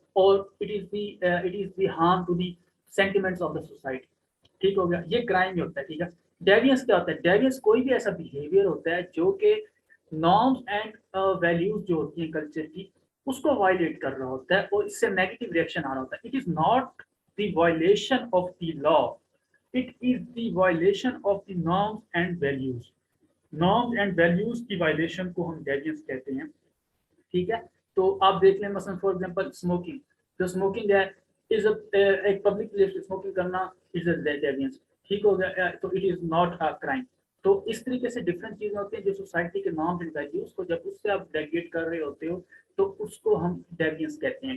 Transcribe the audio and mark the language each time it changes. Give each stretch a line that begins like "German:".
English: اور it is the harm to the sentiments of the society,
Urdu: ٹھیک ہو گیا. یہ کرائم ہوتا ہے, ٹھیک ہے. ڈیوینس کیا ہوتا ہے, ڈیوینس کوئی بھی ایسا بیہیویئر ہوتا ہے جو کہ نارمز اینڈ ویلیوز جو ہوتی ہیں کلچر کی اس کو وائلیٹ کر رہا ہوتا ہے اور اس سے نیگیٹو ریئیکشن آ رہا ہوتا ہے.
English: It is not the violation of the law, it is the violation of the norms and values.
Urdu: Norms and values کی وائلیشن کو ہم ڈیوینس کہتے ہیں, ٹھیک ہے. تو آپ دیکھ لیں مثلا فار ایگزامپل اسموکنگ. جو اسموکنگ ہے از ایک پبلک پلیس پہ اسموکنگ کرنا از اے ڈیوینس، ٹھیک ہو گیا، تو
English: It is not a crime.
Urdu: تو اس طریقے سے ڈفرینٹ چیزیں ہوتی ہیں جو سوسائٹی کے نارمز اینڈ ویلیوز کو جب اس سے آپ ڈیویٹ کر رہے ہوتے ہو تو اس کو ہم ڈیوینس کہتے ہیں.